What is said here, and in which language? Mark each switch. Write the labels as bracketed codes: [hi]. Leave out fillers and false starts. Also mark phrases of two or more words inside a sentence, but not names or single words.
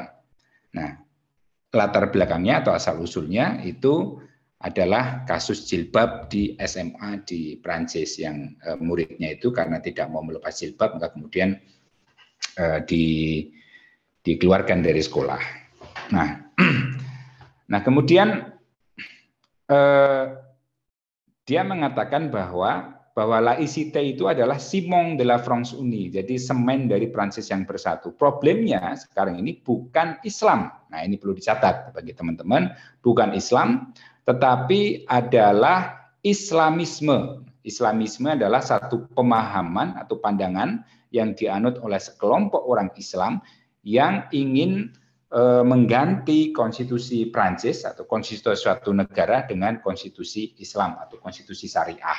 [id] Nah, latar belakangnya atau asal-usulnya itu adalah kasus jilbab di SMA di Prancis yang muridnya itu karena tidak mau melepas jilbab maka kemudian dikeluarkan dari sekolah. Nah kemudian dia mengatakan bahwa laïcité itu adalah [fr] ciment de la France unie, [id] jadi semen dari Prancis yang bersatu. Problemnya sekarang ini bukan Islam. Nah ini perlu dicatat bagi teman-teman, bukan Islam, tetapi adalah Islamisme. Islamisme adalah satu pemahaman atau pandangan yang dianut oleh sekelompok orang Islam yang ingin mengganti konstitusi Prancis atau konstitusi suatu negara dengan konstitusi Islam atau konstitusi syariah.